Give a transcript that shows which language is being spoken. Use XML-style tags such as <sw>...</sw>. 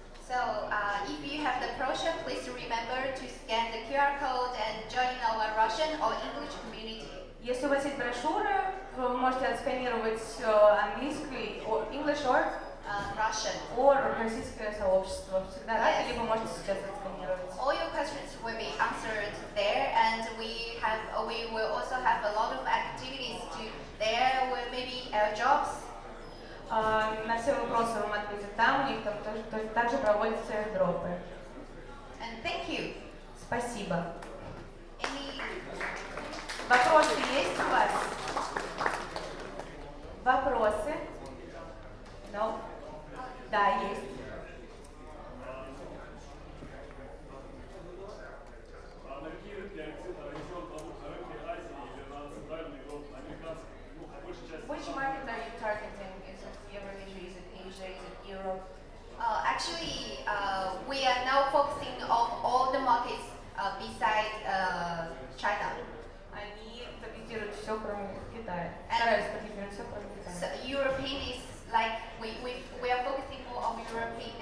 <en>So if you have the brochure, please remember to scan the QR code and join our Russian or English community.</en> <ru>Если у вас есть брошюра, вы можете отсканировать английский,</ru> <en>English or Russian.</en> <ru>Российское сообщество. Всегда рады, либо можете сейчас отсканировать.</ru> <en>All your questions will be answered there, and we will also have a lot of activities there, where maybe jobs.</en> <ru>На все вопросы вам ответят там, у них там также проводятся airdropы.</ru> <en>And thank you.</en> <ru>Спасибо.</ru> <en>Any</en> <ru>Вопросы есть у вас? Вопросы? No? Да, есть. На какие рынки ориентирован продукт? На рынке Азии или на центральный Европу, на американский? Ну, по большей части.</ru> <en>Which market are you targeting? Is it Eurasia? Is it Asia? Is it Europe? Actually, we are now focusing on all the markets besides China.</en> <ru>Они таргетируют все, кроме Китая. Стараются таргетировать все, кроме Китая.</ru> <en>So European is like we are focusing more on Europe</en>